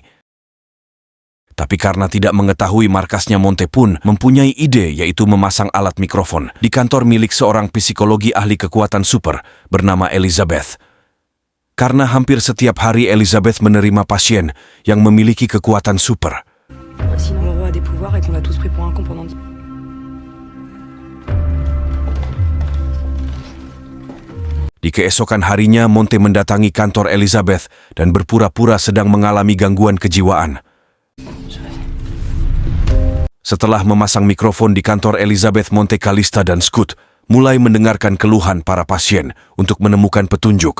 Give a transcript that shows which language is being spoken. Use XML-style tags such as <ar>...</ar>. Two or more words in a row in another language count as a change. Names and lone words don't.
<id>Tapi karena tidak mengetahui, markasnya Monte pun mempunyai ide, yaitu memasang alat mikrofon di kantor milik seorang psikologi ahli kekuatan super bernama Elizabeth. Karena hampir setiap hari Elizabeth menerima pasien yang memiliki kekuatan super.</id> <fr>Sinon, Moreau a des pouvoirs et qu'on l'a tous pris pour un con pendant 10.</fr> <id>Di keesokan harinya, Monte mendatangi kantor Elizabeth dan berpura-pura sedang mengalami gangguan kejiwaan. Setelah memasang mikrofon di kantor Elizabeth, Monte, Kalista, dan Scoot mulai mendengarkan keluhan para pasien untuk menemukan petunjuk.</id>